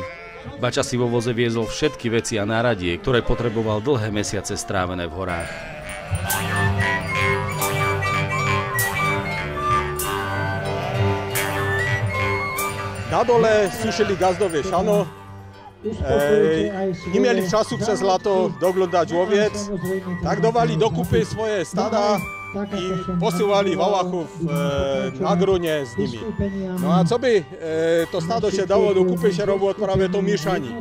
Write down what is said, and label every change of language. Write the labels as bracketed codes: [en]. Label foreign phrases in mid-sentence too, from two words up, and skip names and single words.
[sk] Bača si vo voze viezol všetky veci a náradie, ktoré potreboval dlhé mesiace strávené v horách. Na dole sušili gazdové šano. [pl] Nie mieli czasu przez lato doglądać owiec, tak dawali dokupy swoje stada i posyłali wałachów na gronie z nimi. No a co by to stado się dało dokupy, się robiło prawie to mieszanie.